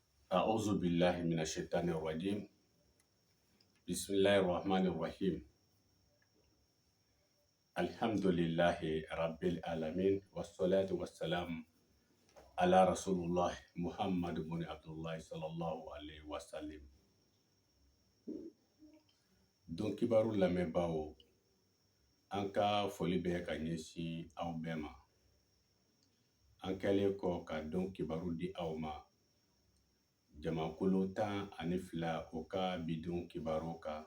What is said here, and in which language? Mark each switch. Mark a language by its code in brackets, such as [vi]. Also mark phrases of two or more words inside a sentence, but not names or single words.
[ar] أعوذ بالله من الشيطان الرجيم. بسم الله الرحمن الرحيم. الحمد لله رب العالمين والصلاة والسلام على رسول الله محمد بن عبد الله صلى الله عليه وسلم. [bm] Don kibaru lamɛnbaaw, an ka foli bɛ ka ɲɛsin aw bɛɛ ma. An kɛlen kɔ ka don kibaru di aw ma. Jamakulu 12 o ka bidon kibaru kan.